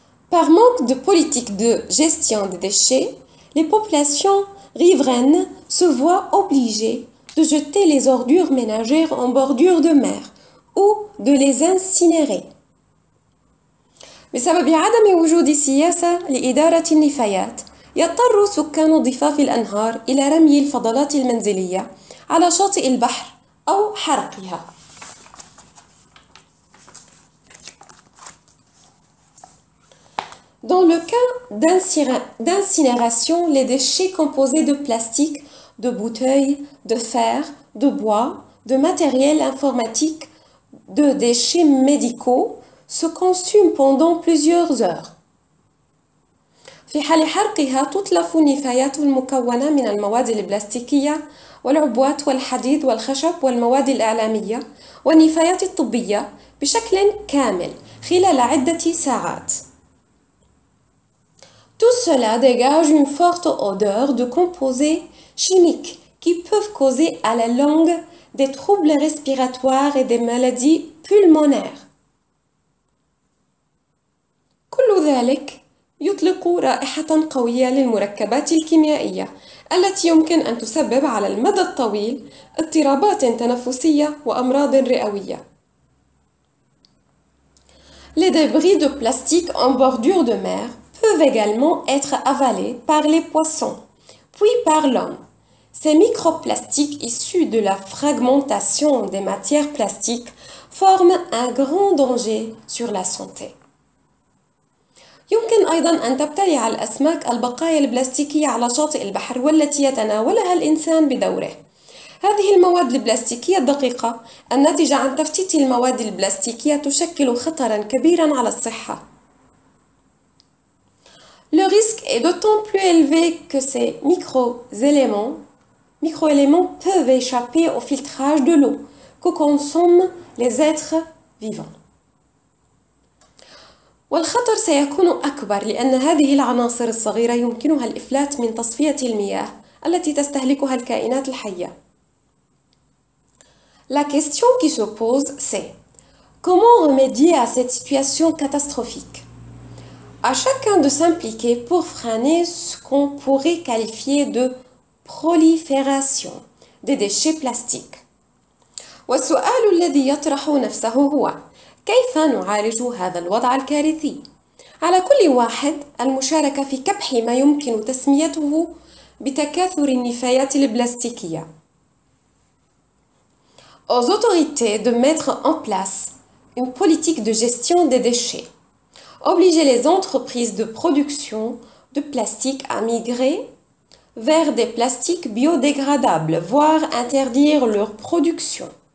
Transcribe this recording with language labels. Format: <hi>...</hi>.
<fr>Par manque de politique de gestion des déchets, les populations riveraines se voient obligées de jeter les ordures ménagères en bordure de mer ou de les incinérer.</fr> <ar>بسبب عدم وجود سياسة لإدارة النفايات، يضطر سكان ضفاف الأنهار إلى رمي الفضلات المنزلية على شاطئ البحر أو حرقها.</ar> <fr>Dans le cas d'incinération, les déchets composés de plastique, de bouteilles, de fer, de bois, de matériel informatique, de déchets médicaux se consument pendant plusieurs heures.</fr> <ar>في حال حرقها تتلف النفايات المكونة من المواد البلاستيكية والعبوات والحديد والخشب والمواد الإعلامية والنفايات الطبية بشكل كامل خلال عدة ساعات.</ar> <fr>Tout cela dégage une forte odeur de composés chimiques qui peuvent causer à la longue des troubles respiratoires et des maladies pulmonaires.</fr> <ar>كل ذلك يطلق رائحة قوية للمركبات الكيميائية التي يمكن أن تسبب على المدى الطويل اضطرابات تنفسية وأمراض رئوية.</ar> <fr>Les débris de plastique en bordure de mer peuvent également être avalés par les poissons, puis par l'homme. Ces microplastiques issus de la fragmentation des matières plastiques forment un grand danger sur la santé.</fr> <ar>يمكن أيضاً أن تبتلع الأسماك البقايا البلاستيكية على شاطئ البحر والتي يتناولها الإنسان بدوره. هذه المواد البلاستيكية الدقيقة الناتجة عن تفتيت المواد البلاستيكية تشكل خطراً كبيراً على الصحة.</ar> <fr>Le risque est d'autant plus élevé que ces microéléments peuvent échapper au filtrage de l'eau que consomment les êtres vivants.</fr> <ar>والخطر سيكون أكبر لأن هذه العناصر الصغيرة يمكنها الإفلات من تصفية المياه التي تستهلكها الكائنات الحية.</ar> <fr>La question qui se pose, c'est comment remédier à cette situation catastrophique? À chacun de s'impliquer pour freiner ce qu'on pourrait qualifier de prolifération des déchets plastiques.</fr> <ar>والسؤال الذي يطرح نفسه هو كيف نعالج هذا الوضع الكارثي؟ على كل واحد المشاركة في كبح ما يمكن تسميته بتكاثر النفايات البلاستيكية.</ar> <fr>Aux autorités de mettre en place une politique de gestion des déchets. Obliger les entreprises de production de plastique à migrer vers des plastiques biodégradables, voire interdire leur production.</fr>